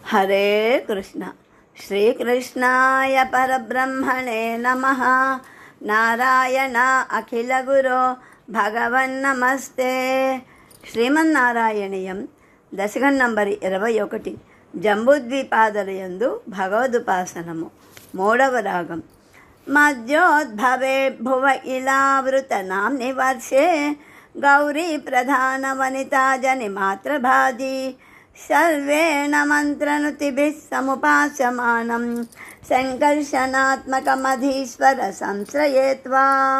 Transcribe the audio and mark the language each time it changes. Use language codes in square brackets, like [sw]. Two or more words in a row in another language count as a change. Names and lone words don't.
[sa] हरे कृष्ण। श्रीकृष्णाय परब्रह्मणे नमः। नारायण अखिल गुरो भगवन्नमस्ते। [te] శ్రీమన్నారాయణీయం దశకం నంబర్ 21 జంబూద్వీపాదలయందు భగవదుపాసనము. మూడవ రాగం. [sa] మధ్యోద్భవే భువ ఇలావృతనాం నివర్షే గౌరీ ప్రధాన వనితా జని మాతృభాజీ సర్వేణ మంత్రనుతిభిః సముపాస్యమానం సంకర్షణాత్మకమధీశ్వర సంశ్రయే త్వాం.